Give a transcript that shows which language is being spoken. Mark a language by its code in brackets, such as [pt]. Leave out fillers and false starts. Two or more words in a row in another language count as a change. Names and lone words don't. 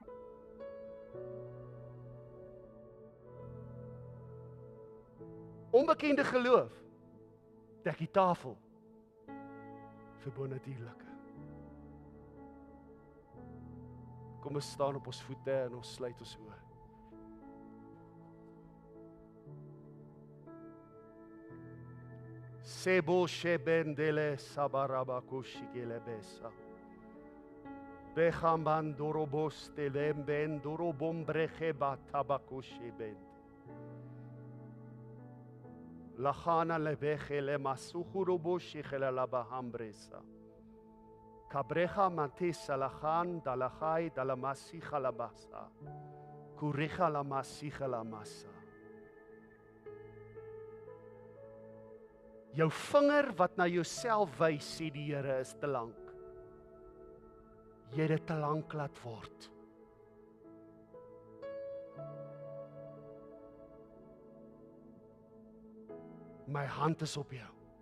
[af] Onbekende geloof dek die tafel vir bonatuurlike. Kom ons staan op ons voete en ons sluit ons oë. Sebo shebendele sabarabakushikele besa. Bechamban dorobos telemben dorobombrege batabakushibend. Lachana lebechele masuhuroboshikele labahambresa. Cabreja matisa lachan dalachai dalamasicha labasa. Kuricha lamasicha lamasa. Jou vinger wat na jouself wys, sê die Here, is te lank. Jy het dit te lank laat word. My hand is op jou.